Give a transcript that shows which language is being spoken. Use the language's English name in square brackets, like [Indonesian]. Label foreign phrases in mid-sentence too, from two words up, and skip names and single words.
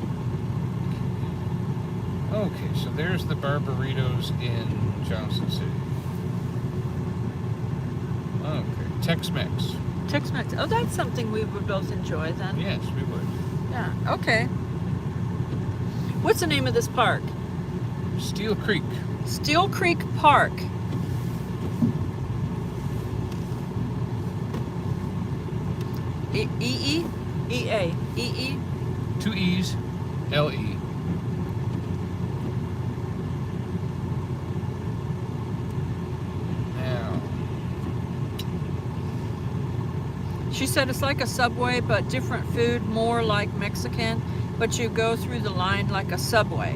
[English] Okay, so there's the Barbaritos in Johnson City. Okay, Tex-Mex. Tex-Mex. Oh, that's something we would both enjoy then. Yes, we would. Yeah. Okay. What's the name of this park? Steel Creek. Steel Creek Park. E-E? E-A. E-E? 2 E's, L-E. Now, She said it's like a Subway, but different food, more like Mexican, but you go through the line like a Subway.